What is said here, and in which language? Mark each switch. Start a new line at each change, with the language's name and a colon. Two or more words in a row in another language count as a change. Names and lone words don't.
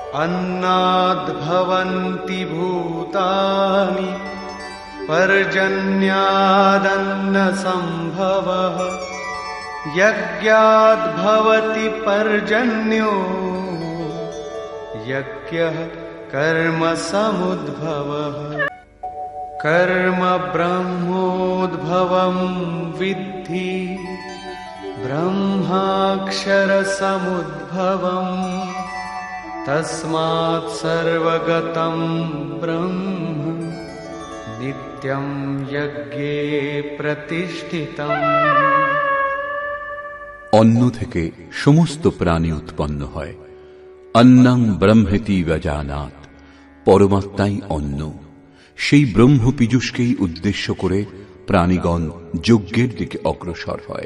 Sanskrit: अन्नाद्भवन्ति भूतानि पर्जन्यादन्नसम्भवः यज्ञाद्भवति पर्जन्यो यज्ञः कर्म समुद्भवः कर्म ब्रह्मोद्भवं विद्धि ब्रह्माक्षर समुद्भवम् तस्मात् सर्वगतं ब्रह्म नित्यं यज्ञे प्रतिष्ठितम्।
Bangla: অন্ন থেকে সমস্ত প্রাণী উৎপন্ন হয়।
Sanskrit: অন্নং ব্রহ্মেতি ব্যজানাৎ,
Bangla: পরমাত্মাই অন্ন। সেই ব্রহ্ম পীযূষকেই উদ্দেশ্য করে প্রাণীগণ যজ্ঞের দিকে অগ্রসর হয়।